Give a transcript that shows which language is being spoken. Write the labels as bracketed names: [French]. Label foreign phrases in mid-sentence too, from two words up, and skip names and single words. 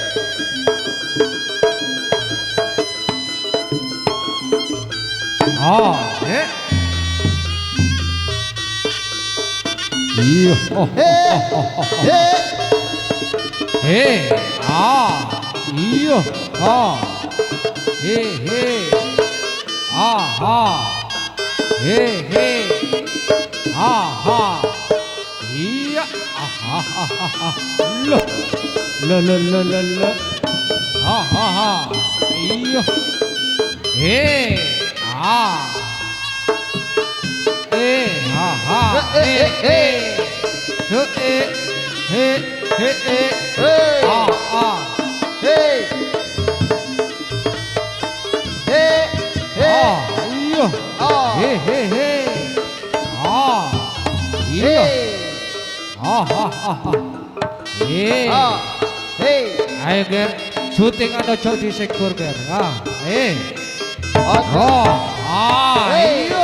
[Indonesian] Ah, Iya. Hey, hey. Ah. iya, ha, he, ha, he, ha, iya, loh, lo, ha, iya, he, ha, Hey. Hey. Hey. iya, Ah. he, iya, he, Ah. Hey. ayo ger, syuting ada cok di sektor ger, Ojo. oh, Hey. iya,